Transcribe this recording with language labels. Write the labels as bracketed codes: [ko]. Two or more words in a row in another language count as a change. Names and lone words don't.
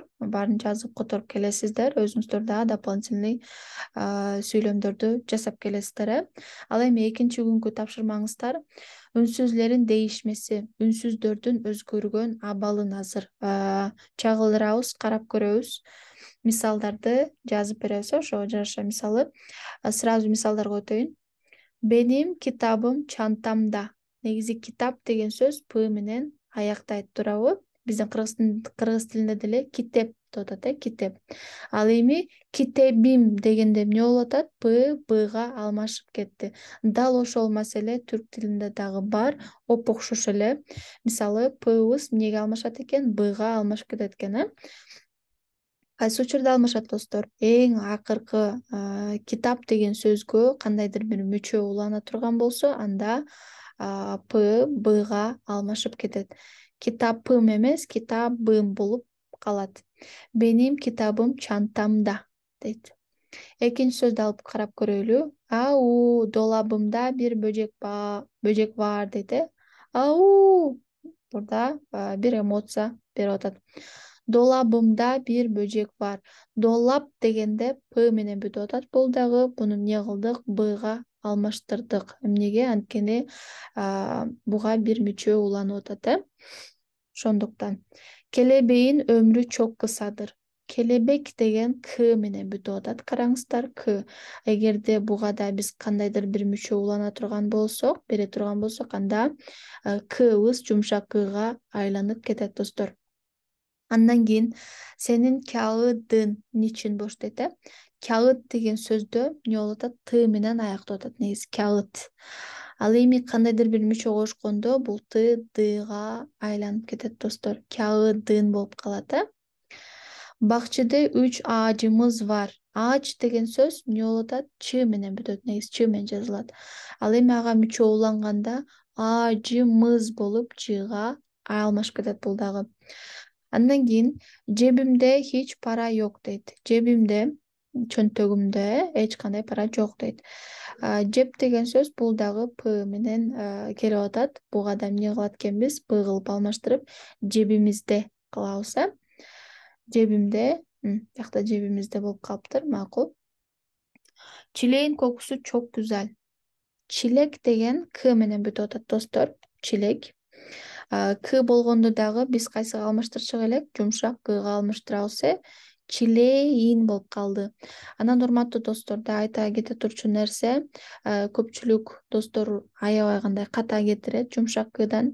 [ky] Баарын жазып которуп келесиздер. Өзүңүздөр дагы дополнительный сүйлөмдөрдү жасап келесиздер. Ал эми экинчи күнкү тапшырмаңыздар үнсүзлөрдүн değişmesi, үнсүздөрдүн өзгөргөн абалын азыр чагылдырабыз, карап көрөбүз. Мисалдарды жазып беребиз, ошого жараша. Мисалы, сразу мисалдарга өтөйүн. [tr] Benim kitabım çantamda. [ky] Негизи китап деген сөз п менен аяктайт, туурабы? Биздин кыргыз тилинде деле китеп деп атат, китеп. Ал эми китебим дегенде эмне болуп атат? П бга алмашып кетти. Дал ошол маселе түрк тилинде дагы бар, оп окшош эле. Мисалы, пыбыз эмнеге алмашат экен? Бга алмашып кетет экен, Кайсы учурда алмашат, достор? Эң акыркы китап деген сөзгө кандайдыр бир мүчө улана турган болсо, анда п бга алмашып кетет. Китапым эмес, китабым болуп калат. [tr] Benim kitabım çantamda дейт. [ky] Экинчи сөздү алып карап көрөлү. Ау, [tr] dolabımda bir böcek var [ky] дейт. Ау, [tr] burada bir [ky] эмоция берип атат. [tr] Dolabımda bir böcek var. [ky] Долап дегенде п менен бүтүп атат. Бул дагы буну эмне кылдык? Бга алмаштырдык. Эмнеге? Анткени буга бир мүчө уланып атат, Ошондуктан. [tr] Келебейин ömrü çok kısadır. [ky] Келебек деген к менен бүтүп атат. Караңыздар, к. Эгерде буга да биз кандайдыр бир мүчө улана турган болсок, бере турган болсок, анда кыбыз жумшак кга айланып кетет, достор. Андан кийин [tr] senin kağıdın niçin boş дейт. [ky] Кагыт деген сөздө эмне болуп атат? Т менен аяктап атат, негизи кагыт. Ал эми кандайдыр бир мүчө кошкондо бул т дга айланып кетет, достор. Кагыдың болуп калат. Бакчыда [tr] 3 ağacımız var. [ky] Ağaç деген сөз эмне болуп атат? Ч менен бүтөт, негизи ч менен жазылат. Ал эми ага мүчө уланганда ağacımız болуп чга алмашып кетет бул дагы. Андан кийин [tr] cebimde hiç para yok дейт. Cebimde, [ky] чөнтөгүмдө эч кандай пара жок дейт. Жеп деген сөз бул дагы п менен келип атат. Буга да эмне кылат экенбиз? Б кылып алмаштырып жебимизде кылабыз. Cebimde, бuyakta cebimizde болуп калыптыр, макул. [tr] Çileğin kokusu çok güzel. [ky] Çilek деген к менен бүтүп атат, достор. Çilek. К болгондо дагы биз кайсыга алмаштырчак элек? Жумшак кга алмаштырабыз. Çileğin болуп калды. Анан урматтуу достор, да айта кете турчу нерсе, көпчүлүк достор аябай кандай ката кетирет жумшак кдан.